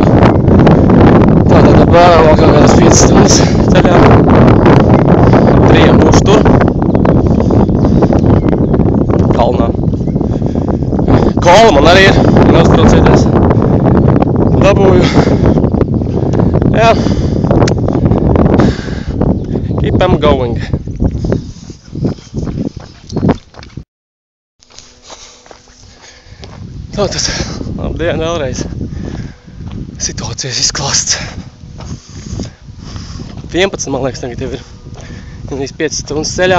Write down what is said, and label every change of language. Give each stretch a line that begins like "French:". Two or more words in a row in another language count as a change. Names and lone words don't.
Latvian: Tātad apmēram vēl kaut kādas 5 stundas ceļā. 3 būšu tur. Kalnā. Kola man arī ir, neuztraucieties. Dabūju. Jā.
English: Keep them going.
Latvian: Tātad, labdien vēlreiz. Situācijas izklāsts. 11, man liekas, tagad jau ir. Gan 5 stundas ceļā.